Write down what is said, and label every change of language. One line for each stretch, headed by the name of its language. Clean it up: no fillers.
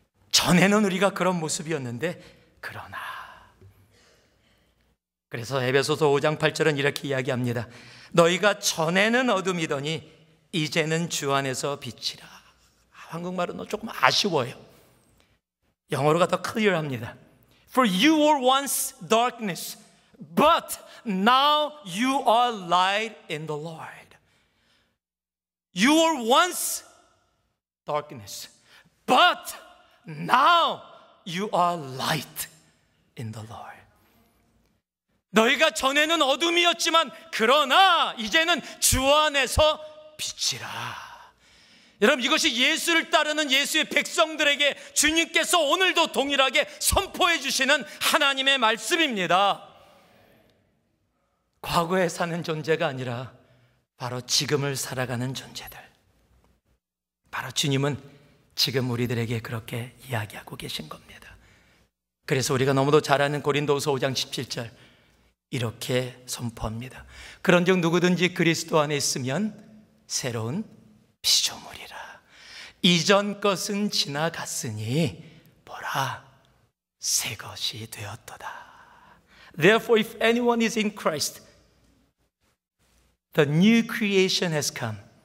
Korean: 전에는 우리가 그런 모습이었는데 그러나. 그래서 에베소서 5장 8절은 이렇게 이야기합니다. 너희가 전에는 어둠이더니 이제는 주 안에서 빛이라. 한국말은 조금 아쉬워요. 영어로가 더 클리어합니다.
English: For you were once darkness, but now you are light in the Lord. You were once darkness, but now you are light in the Lord.
Korean: 너희가 전에는 어둠이었지만 그러나 이제는 주 안에서 빛이라. 여러분 이것이 예수를 따르는 예수의 백성들에게 주님께서 오늘도 동일하게 선포해 주시는 하나님의 말씀입니다. 과거에 사는 존재가 아니라 바로 지금을 살아가는 존재들, 바로 주님은 지금 우리들에게 그렇게 이야기하고 계신 겁니다. 그래서 우리가 너무도 잘 아는 고린도후서 5장 17절 이렇게 선포합니다. 그런즉 누구든지 그리스도 안에 있으면 새로운 피조물이라. 이전 것은 지나갔으니 보라 새 것이 되었도다.
English: Therefore, if anyone is in Christ, the new creation has come.